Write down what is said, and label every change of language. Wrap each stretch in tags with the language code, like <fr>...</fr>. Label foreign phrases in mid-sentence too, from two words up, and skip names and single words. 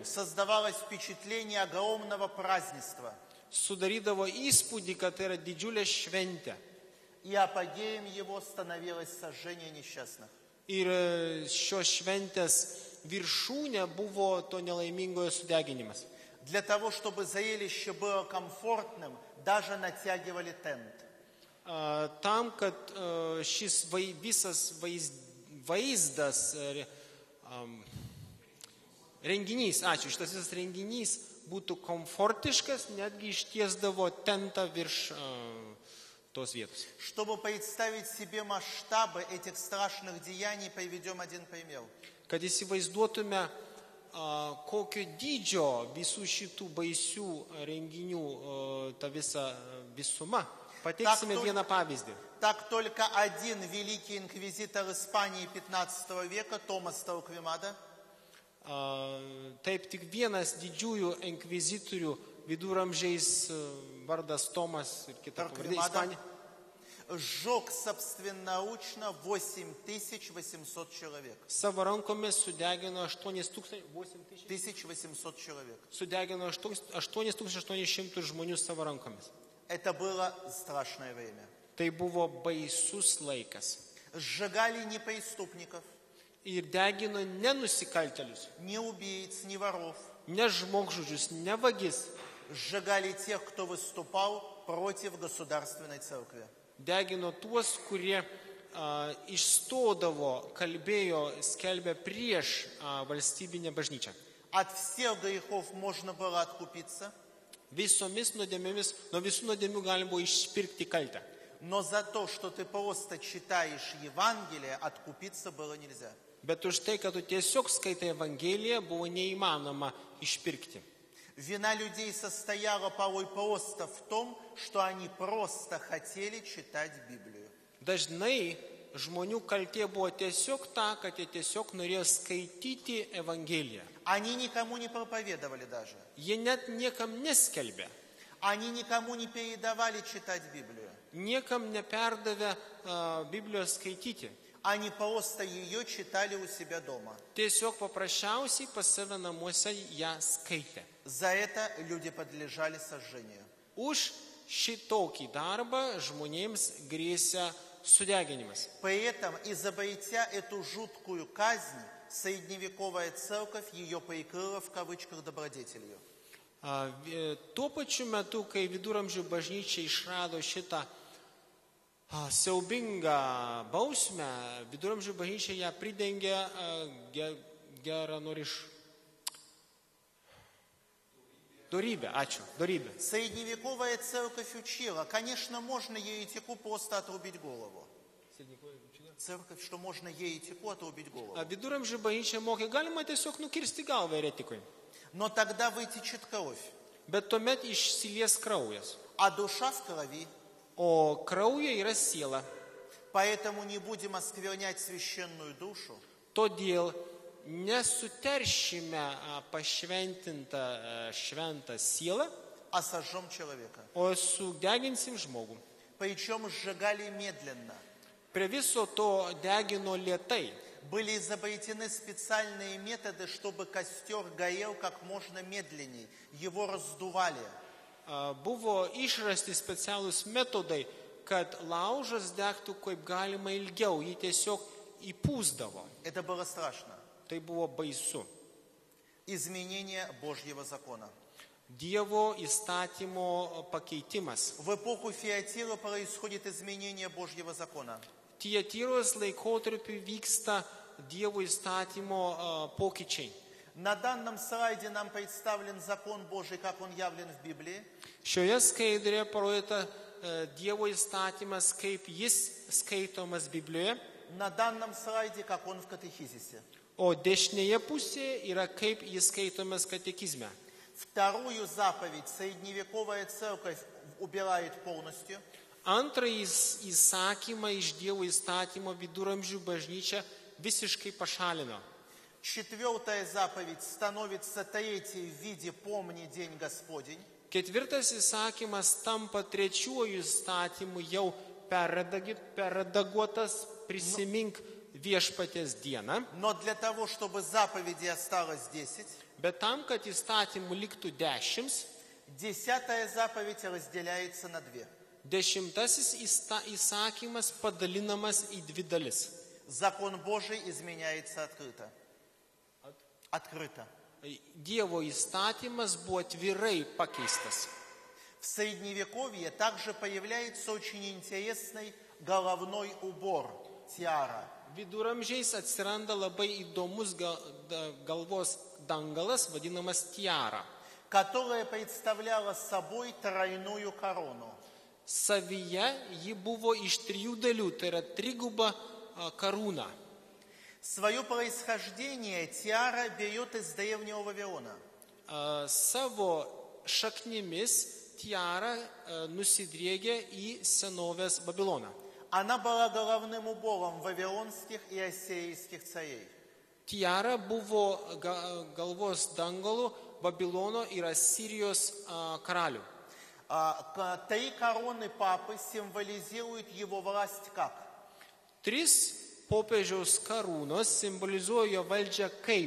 <ru>Создавалось впечатление огромного празднества.</ru> <lt>Sudarydavo įspūdį, kad tai yra didžiulė šventė.</lt> <ru>И апогеем его становилось сожжение несчастных.</ru> <lt>Ir šios šventės viršūnė buvo to nelaimingojo sudeginimas.</lt> <ru>Для того, чтобы зрелище было комфортным, даже натягивали тент.</ru> <lt>Tam, kad šis visas vaizdas, renginys, šitas visas renginys būtų komfortiškas, netgi ištiesdavo tentą virš tos vietos.</lt> <ru>Чтобы представить себе масштабы этих страшных деяний, приведем один пример.</ru> <lt>Kad įsivaizduotume, kokio dydžio visų šitų baisių renginių ta visa visuma, pateiksime vieną pavyzdį.</lt> <ru>Так только один великий инквизитор Испании 15 века, Томас Торквемада,</ru> <lt>Taip tik vienas didžiųjų inkvizitorių viduramžiais vardas Tomas ir kita pavardė Ispanija.</lt> <ru>сжег собственноручно 8800 человек.</ru> <lt>Savo rankomis sudegino</lt> <ru>1800 человек.</ru> <lt>Sudegino 8800 žmonių savo rankomis.</lt> <ru>Это было страшное время.</ru> <lt>Tai buvo baisus laikas.</lt> <ru>Сжигали не преступников,</ru> <lt>Ir degino ne nusikaltelius,</lt> <ru>не убийц, не воров.</ru> <lt>ne žmogžudžius, ne vagis.</lt> <ru>Сжигали тех, кто выступал против государственной церкви.</ru> <lt>Degino tuos, kurie išstodavo, kalbėjo, skelbė prieš valstybinę bažnyčią.</lt> <ru>От всех грехов можно было откупиться,</ru> <lt>Visomis nuodėmėmis, nuo visų nuodėmių galima buvo išpirkti kaltę.</lt> <ru>но за то, что ты просто читаешь Евангелие, откупиться было нельзя.</ru> <lt>Bet už tai, kad tu tiesiog skaitai Evangeliją, buvo neįmanoma išpirkti.</lt> <ru>Вина людей состояла порой просто в том, что они просто хотели читать Библию.</ru> <lt>Dažnai žmonių kaltė buvo tiesiog ta, kad jie tiesiog norėjo skaityti Evangeliją.</lt> <ru>Они никому не проповедовали даже.</ru> <lt>Jie net niekam neskelbė,</lt> <ru>Они никому не передавали читать Библию.</ru> <lt>niekam neperdavė Biblijos skaityti.</lt> <ru>Они просто ее читали у себя дома.</ru> <lt>Tiesiog paprasčiausiai pas save namuose ją skaitė.</lt> <ru>За это люди подлежали сожжению.</ru> <lt>Už šitokį darbą žmonėms grėsia sudeginimas.</lt> <ru>При этом, изобретя эту жуткую казнь, средневековая церковь ее прикрыла в кавычках добродетелью.</ru> <lt>Tuo pačiu metu, kai viduramžių bažnyčia išrado šitą siaubingą bausmę, viduramžių bažnyčia ją pridengia Dorybė, ačiū, dorybė.</lt> <ru>Средневековая церковь учила, конечно, можно еретику просто отрубить голову. Церковь, что можно еретику отрубить голову.</ru> <lt>Viduramžių bažnyčia mokė, galima tiesiog nukirsti galvą eretikui.</lt> <ru>Но тогда вытечет кровь,</ru> <lt>Bet tuomet išsilies kraujas.</lt> <ru>а душа в kрови.</ru> <lt>O kraujai yra siela.</lt> <ru>Поэтому не будем осквернять священную душу,</ru> <lt>Todėl nesuteršime pašventintą šventą sielą,</lt> <ru>а сожжем человека.</ru> <lt>o sudeginsim žmogų.</lt> <ru>Причем сжигали медленно.</ru> <lt>Prie viso to degino lėtai.</lt> <ru>Были изобретены специальные методы, чтобы костер горел как можно медленней. Его раздували.</ru> <lt>Buvo išrasti specialūs metodai, kad laužas degtų kaip galima ilgiau, jį tiesiog įpūsdavo.</lt> <ru>Это было страшно.</ru> <lt>Tai buvo baisu.</lt> <ru>Изменение Божьего закона.</ru> <lt>Dievo įstatymo pakeitimas.</lt> <ru>В эпоху Фиатира происходит изменение Божьего закона.</ru> <lt>Tietyros laikotarpiu vyksta Dievo įstatymo pokyčiai.</lt> <ru>На данном слайде нам представлен закон Божий, как он явлен в Библии.</ru> <lt>Šioje skaidrėje parodyta Dievo įstatymas, kaip jis skaitomas Biblijoje,</lt> <ru>На данном слайде, как он в катехизисе.</ru> <lt>o dešinėje pusėje yra kaip jis skaitomas katekizme.</lt> <ru>Вторую заповедь средневековая церковь убирает полностью.</ru> <lt>Antrąjį įsakymą iš Dievo įstatymo viduramžių bažnyčia visiškai pašalino.</lt> <ru>Четвертая заповедь становится третьей в виде «Помни день Господень».</ru> <lt>Ketvirtas įsakymas tampa trečiuoju įstatymu jau perredaguotas prisimink viešpaties dieną.</lt> <ru>Но для того, чтобы заповедей осталось 10,</ru> <lt>Bet tam, kad įstatymų liktų 10,</lt> <ru>10-я заповедь разделяется на две.</ru> <lt>10 įsakymas padalinamas į 2 dalis.</lt> <ru>Закон Божий изменяется открыто. Открыто.</ru> <lt>Dievo įstatymas buvo atvirai pakeistas.</lt> <ru>В Средневековье также появляется очень интересный головной убор, тиара.</ru> <lt>Viduramžiais atsiranda labai įdomus galvos dangalas, vadinamas tiara.</lt> <ru>Которая представляла собой тройную корону.</ru> <lt>Savyje ji buvo iš 3 dalių, tai yra triguba karūna.</lt> <ru>Свое происхождение тиара берет из древнего Вавилона.</ru> <lt>Savo šaknimis tiara nusidriegia į senovės Babiloną.</lt> <ru>Она была головным убором вавилонских и ассирийских царей.</ru> <lt>Tiara buvo galvos dangalų Babilono ir Asirijos karalių.</lt> <ru>3 короны папы символизируют его власть как?</ru> <lt>3 popiežiaus karūnos simbolizuoja valdžią kaip</lt>